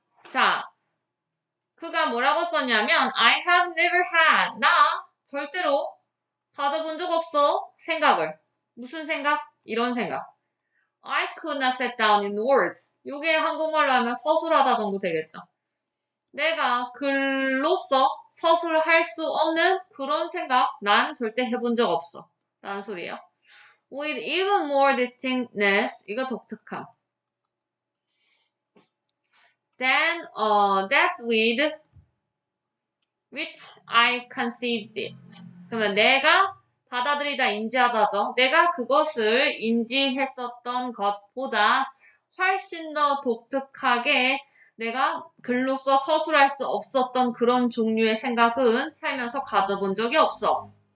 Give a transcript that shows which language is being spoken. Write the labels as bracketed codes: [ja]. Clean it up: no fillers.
[ko] 자, 그가 뭐라고 썼냐면 [en] I have never had [ko] 나 절대로 가져본 적 없어 생각을 무슨 생각? 이런 생각 [en] I could not set down in words [ko] 요게 한국말로 하면 서술하다 정도 되겠죠. 내가 글로써 서술할 수 없는 그런 생각 난 절대 해본 적 없어 라는 소리예요. [en] With even more distinctness [ko] 이거 독특함 [en] than that with which I conceived it. [ko] 그러면 내가 받아들이다 인지하다죠. 내가 그것을 인지했었던 것보다 훨씬 더 독특하게 내가 글로써 서술할 수 없었던 그런 종류의 생각은 살면서 가져본 적이 없어.